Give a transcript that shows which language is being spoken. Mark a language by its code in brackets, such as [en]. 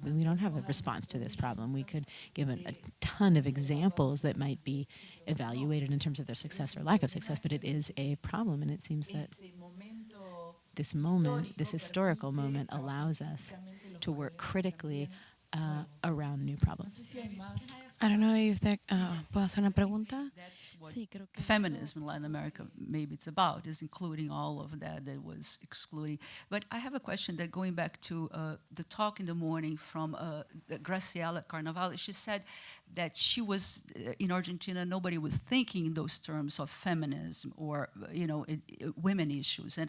[en] We don't have a response to this problem. We could give a ton of examples that might be evaluated in terms of their success or lack of success, but it is a problem, and it seems that this moment, this historical moment, allows us to work critically around new problems. I don't know if there, [es] ¿puedo hacer una pregunta? Sí, creo que [en] Feminism in Latin America, maybe it's about, is including all of that was excluding. But I have a question that going back to the talk in the morning from Graciela Carnaval, she said that she was, in Argentina, nobody was thinking in those terms of feminism or, women issues.